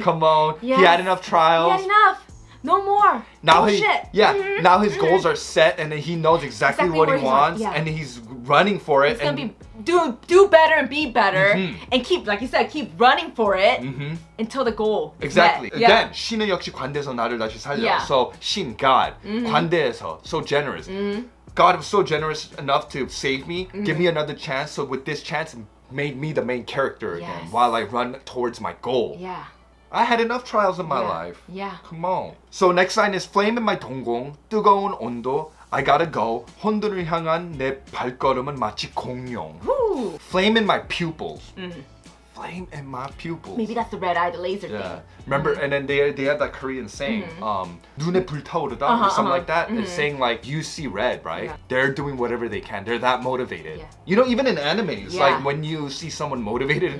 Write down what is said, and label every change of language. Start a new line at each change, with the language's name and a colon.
English: come on. Yes. He had enough trials. He had enough. No more. Now Bullshit. now his goals are set, and then he knows exactly what where he he's wants, at, yeah. and he's running for it. It's gonna be do better and be better, and keep, like you said, keep running for it until the goal. is Exactly. met. Again,
Korean: 신은 역시 관대에서 나를 다시 살려.
English: Yeah. So 신, God, 관대에서, so generous. God was so generous enough to save me, give me another chance. So with this chance, made me the main character again Yes. while I run towards my goal. Yeah. I had enough trials in my Yeah. life. Yeah. Come on. So next line is flame in my 동공,
Korean: 뜨거운 온도.
English: I gotta go.
Korean: 혼돈을 향한 내 발걸음은 마치 공룡.
English: Woo. Flame in my pupils. Flame in my pupils. Maybe that's the red eye, the laser Yeah. thing. Remember, and then they had that Korean saying,
Korean: 눈에 불타오르다,
English: or something like that. It's saying like, you see red, right? Yeah. They're doing whatever they can. They're that motivated. Yeah. You know, even in animes, Yeah. like when you see someone motivated in